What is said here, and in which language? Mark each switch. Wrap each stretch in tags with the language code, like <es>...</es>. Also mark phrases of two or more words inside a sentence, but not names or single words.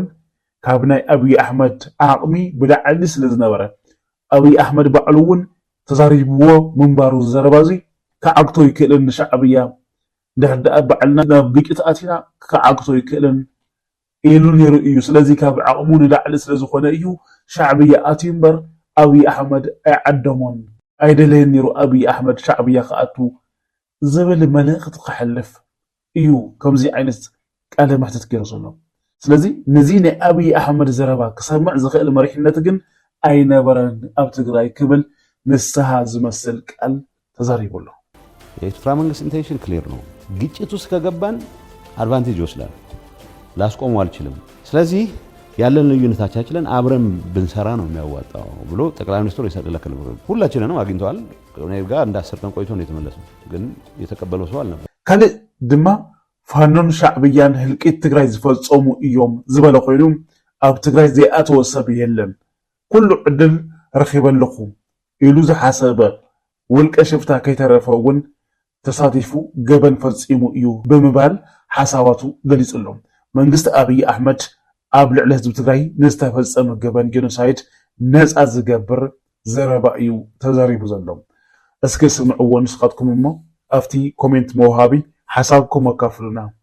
<ti>ካብ ናይ ኣብይ ኣሕመድ ዓቕሚ ብላዕሊ ስለ ዝነበረ ኣብይ ኣሕመድ ባዕሉ እውን ተዛሪብዎ ምንባሩ ዘረባ እዚ ክዓግቶ ይክእልን ሻዕብያ ድሕዳኣ ባዕልና ናብ ግጭት ኣቲና ክዓግቶ ይክእልን ኢሉ ነይሩ እዩ ስለዚ ካብ ዓቕሙ ንላዕሊ ስለዝኾነ እዩ ሻዕብያ ኣትዩ እምበር ኣብይ ኣሕመድ ኣይዓደሞን ኣይደለየን ነይሩ ኣብይ ኣሕመድ ሻዕብያ ክኣቱ ዝብል መልእኽቲ ክሕልፍ እዩ ከምዚ ዓይነት ቃለ መሕተት ገይሩ ዘሎ ስለዚ ነዚ ናይ ኣብይ ኣሕመድ ዘረባ ክሰምዕ ዝኽእል መሪሕነት ግን ኣይነበረን ኣብ ትግራይ ክብል ንስሓ ዝመስል ቃል ተዛሪቡሎ</ti> <am>የኤርትራ መንግስት</am> <en>intention clear</en> <am>ነው ግጭት ውስጥ ከገባን አድቫንቴጅ ይወስዳል ላስቆመው አልችልም ስለዚህ ያለን ልዩነታችንን አብረን ብንሰራ ነው የሚያዋጣው ብሎ ጠቅላይ ሚኒስትሩ ይሰጥለከል ሁላችንንም አግኝተዋል እኔ ጋር እንዳሰር ቀን ቆይቶ ነው የተመለሰው ግን የተቀበለው ሰው አልነበር</am> <ti>ካለ ድማ ፋኖን ሻዕብያን ህልቂት ትግራይ ዝፈጸሙ እዮም ዝበለ ኮይኑ ኣብ ትግራይ ዘይኣተወ ሰብ የለን ኩሉ ዕድል ረኺበለኹ ኢሉ ዝሓሰበ ውልቀ ሽፍታ ከይተረፈውን ተሳቲፉ ገበን ፈጺሙ እዩ ብምባል ሓሳባቱ ገሊጹሎም መንግስቲ ኣብይ ኣሕመድ ኣብ ልዕሊ ህዝቢ ትግራይ ንዝተፈጸመ ገበን ጄኖሳይድ ነፃ ዝገብር ዘረባ እዩ ተዛሪቡ ዘሎ እስኪ ስምዕዎ ንስኻትኩም እሞ ኣብቲ ኮሜንት መውሃቢ ሓሳብኩም ኣካፍሉና</ti>